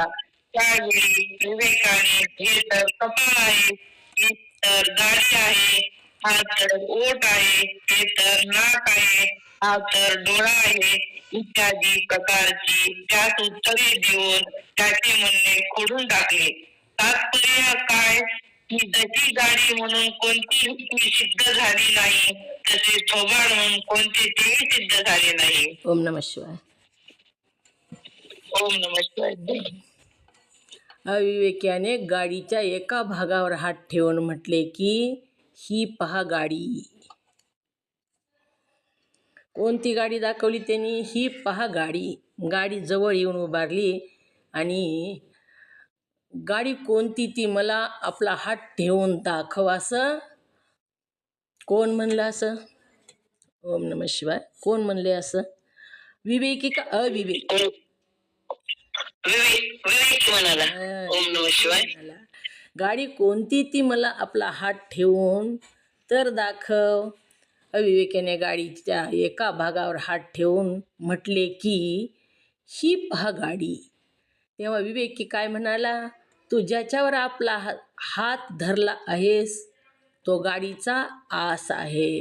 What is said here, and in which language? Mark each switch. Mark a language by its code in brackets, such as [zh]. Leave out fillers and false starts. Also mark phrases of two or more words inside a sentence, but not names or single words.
[mr] त्यावेळी विवेकाने हे तर कपाळ आहे, ही तर दाढी आहे, हा तर ओठ आहे, हे तर नाक आहे, हा तर डोळा आहे, इत्यादी प्रकारची त्यास उत्तरे देऊन त्याचे म्हणणे खोडून टाकले. तात्पर्य काय, की जशी गाडी म्हणून कोणती युक्ती सिद्ध झाली नाही, तसे थोबाड म्हणून कोणते तेही सिद्ध झाले नाही. [sa] ओम नमः शिवाय. ओम नमः शिवाय. [mr] अविवेक्याने गाडीच्या एका भागावर हात ठेवून म्हटले की, ही पहा गाडी. कोणती गाडी दाखवली त्यांनी? ही पहा गाडी. गाडी जवळ येऊन उभारली आणि गाडी कोणती ती मला आपला हात ठेवून दाखव, असं कोण म्हणलं? [sa] असं ओम नमः शिवाय. [mr] कोण म्हणले असं? विवेकी का अविवेक? विवेक म्हणाला. [sa] ओम नमः शिवाय. [mr] गाडी कोणती ती मला आपला हात ठेवून तर दाखव. अविवेकाने गाडीच्या एका भागावर हात ठेवून म्हटले की, ही पहा गाडी. तेव्हा विवेकी काय म्हणाला? तू ज्याच्यावर आपला हात धरला आहेस तो गाडीचा आस आहे.